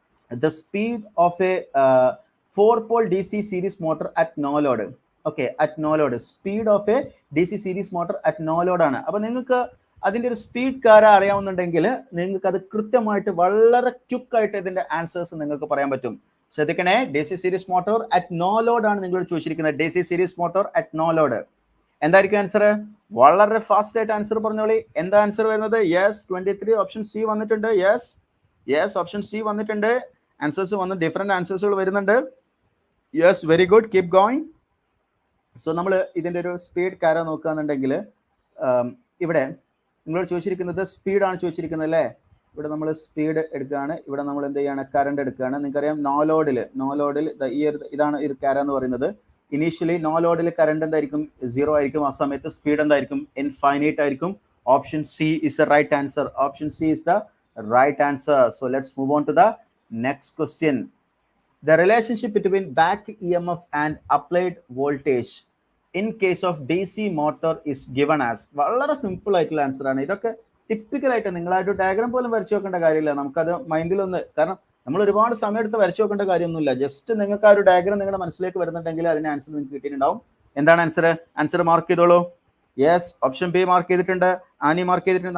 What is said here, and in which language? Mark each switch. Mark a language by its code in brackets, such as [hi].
[en] The speed of a 4-pole DC series motor at no load. Okay, at no load. Speed of a DC series motor at no load ആണ്. [ml] അപ്പൊ നിങ്ങൾക്ക് അതിന്റെ ഒരു speed കാര്യം അറിയാവുന്നുണ്ടെങ്കിൽ നിങ്ങൾക്ക് അത് കൃത്യമായിട്ട് വളരെ ക്വിക്ക് ആയിട്ട് ഇതിന്റെ ആൻസേഴ്സ് നിങ്ങൾക്ക് പറയാൻ പറ്റും. ശ്രദ്ധിക്കണേ, [en] DC series motor at no load [ml] ആണ് നിങ്ങളോട് ചോദിച്ചിരിക്കുന്നത്. [en] DC series motor at no load. [ml] എന്തായിരിക്കും ആൻസർ? വളരെ ഫാസ്റ്റ് ആയിട്ട് ആൻസർ പറഞ്ഞോളി. എന്താ ആൻസർ വരുന്നത്? യെസ്, 23 ഓപ്ഷൻ സി വന്നിട്ടുണ്ട്. യെസ്, ഓപ്ഷൻ സി വന്നിട്ടുണ്ട്. ആൻസേഴ്സ് വന്ന് ഡിഫറെന്റ് ആൻസേഴ്സുകൾ വരുന്നുണ്ട്. Yes, [en] Very good, keep going. [ml] So നമ്മൾ ഇതിന്റെ ഒരു സ്പീഡ് കാര്യം നോക്കുകയാണെന്നുണ്ടെങ്കിൽ ഇവിടെ നിങ്ങളോട് ചോദിച്ചിരിക്കുന്നത് സ്പീഡാണ് ചോദിച്ചിരിക്കുന്നത് അല്ലേ? ഇവിടെ നമ്മൾ സ്പീഡ് എടുക്കുകയാണ്. ഇവിടെ നമ്മൾ എന്ത് ചെയ്യാണ്? കറണ്ട് എടുക്കുകയാണ്. നിങ്ങൾക്കറിയാം നോ ലോഡിൽ ഇതാണ് ഈ ഒരു കാര്യം എന്ന് പറയുന്നത്. ഇനീഷ്യലി നോ ലോഡിൽ കറണ്ട് എന്തായിരിക്കും? 0 ആയിരിക്കും. ആ സമയത്ത് സ്പീഡ് എന്തായിരിക്കും? ഇൻഫൈനൈറ്റ് ആയിരിക്കും. [en] Option C is the right answer. Option C is the right answer. So let's move on to the next question. The relationship between back EMF and applied voltage in case of DC motor is given as. [ml] വളരെ simple ആയിട്ടുള്ള answer ആണ്. ഇതൊക്കെ typical ആയിട്ട് നിങ്ങളായിട്ട് diagram പോലും വരച്ചു നോക്കേണ്ട കാര്യമില്ല. നമുക്കത് മൈൻഡിലൊന്ന്, കാരണം നമ്മൾ ഒരുപാട് സമയം എടുത്ത് വരച്ചു നോക്കേണ്ട കാര്യമൊന്നുമില്ല. ജസ്റ്റ് നിങ്ങൾക്ക് ആ ഒരു ഡയഗ്രാം നിങ്ങളുടെ മനസ്സിലേക്ക് വരുന്നുണ്ടെങ്കിൽ അതിന് ആൻസർ നിങ്ങൾക്ക് കിട്ടിയിട്ടുണ്ടാവും. എന്താണ് ആൻസർ? ആൻസർ മാർക്ക് ചെയ്തോളൂ. യെസ്, ഓപ്ഷൻ ബി മാർക്ക് ചെയ്തിട്ടുണ്ട്. ആനി മാർക്ക് ചെയ്തിട്ടുണ്ട്.